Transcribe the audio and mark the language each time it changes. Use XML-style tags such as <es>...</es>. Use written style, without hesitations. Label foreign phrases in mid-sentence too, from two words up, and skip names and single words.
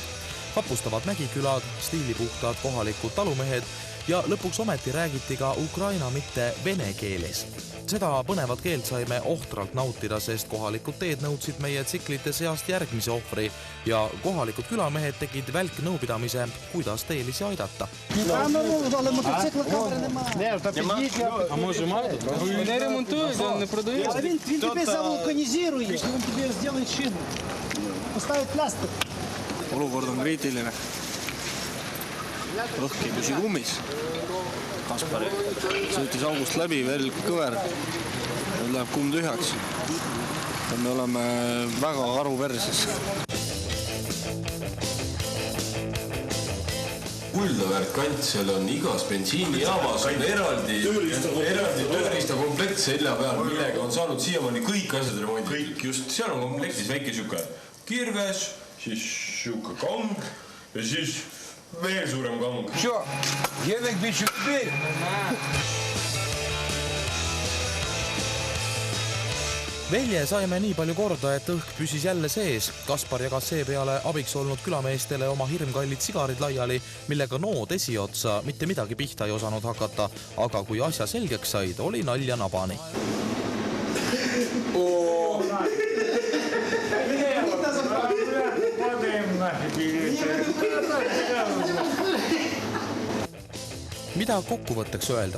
<et>Vapustavad mägikülad, stiilipuhtad kohalikud talumehed ja lõpuks ometi räägiti ka Ukraina mitte vene keeles. Seda põnevat keelt saime ohtralt nautida, sest kohalikud teed nõudsid meie tsiklite seast järgmise ohvri ja kohalikud külamehed tegid välknõupidamise, kuidas teelisi aidata.</et> <uk>А може мати? Не ремонтують, не продають. А він тебе завулканізирує, він тебе зробить шину. Поставить пластик.</uk> <et>Olukord on kriitiline. Õhk ei püsi kummis. Kaspar sõitis august läbi, veel kõver. Nüüd läheb kumm tühjaks. Me oleme väga karuverses. Kuldaväärt kant, seal on igas bensiinijaamas on eraldi tööriistakomplekt selja peal, millega on saanud siiamaani kõik asjad remonditud. Kõik just, seal on komplektis väike siuke kirves, siis siuke kang ja siis veel suurem kang.</et> <uk>Що, Генек більше людей?</uk> <et>Velje saime nii palju korda, et õhk püsis jälle sees. Kaspar jagas seepeale abiks olnud külameestele oma hirmkallid sigarid laiali, millega nood esiotsa mitte midagi pihta ei osanud hakata, aga kui asja selgeks said, oli nalja nabani. Mida kokkuvõtteks öelda?</et>